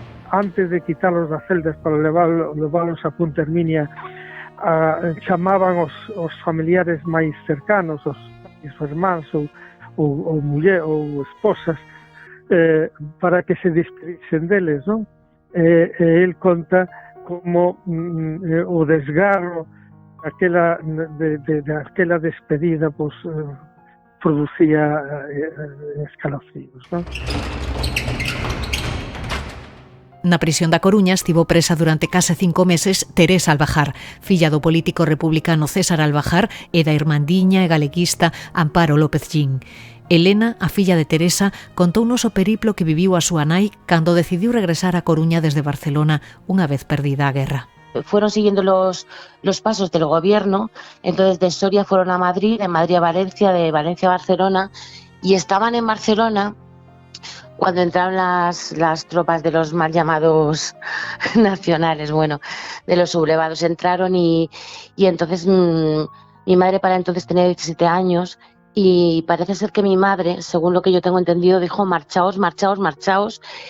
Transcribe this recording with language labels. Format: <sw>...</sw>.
<gl>Antes de quitalos das celdas para leválos a Punta Herminia, chamaban os familiares máis cercanos, os irmáns ou muller ou esposas, para que se despedisen deles, non? El conta como o desgarro de aquela despedida pues, producía escalofríos, non? Na prisión da Coruña estivo presa durante case 5 meses Teresa Albajar, filla do político republicano César Albajar e da irmandiña e galeguista Amparo López Gin. Elena, a filla de Teresa, contounos o periplo que viviu a súa nai cando decidiu regresar a Coruña desde Barcelona unha vez perdida a guerra.</gl> <es>Fueron siguiendo los pasos del gobierno, entonces de Soria fueron a Madrid, de Madrid a Valencia, de Valencia a Barcelona, y estaban en Barcelona cuando entraron las tropas de los mal llamados nacionales, bueno, de los sublevados, entraron y entonces mi madre para entonces tenía 17 años y parece ser que mi madre, según lo que yo tengo entendido, dijo marchaos, marchaos, marchaos.</es>